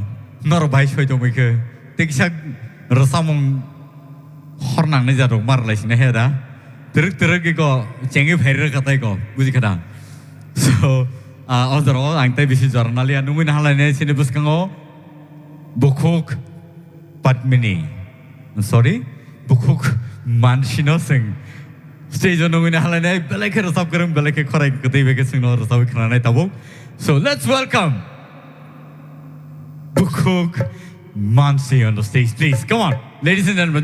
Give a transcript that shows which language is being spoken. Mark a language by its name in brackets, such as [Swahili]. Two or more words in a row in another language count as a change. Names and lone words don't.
[Kok Borok] nor bai shoi to me ke tiksak rasamong hornang ne jaro mar lai sine heda teruk ke ko chengi phair ka tai ko buji khada so ozaro ang tai bisi jornalia numin halai ne sine buskango bukuk Padmini sorry bukuk manshino sing stage on numin halai ne beleke rasab karam beleke khorai katai beke sing no rasab khana nai tabo so [English] let's welcome Bukuk Mansi on the stage, please. Come on, ladies and gentlemen.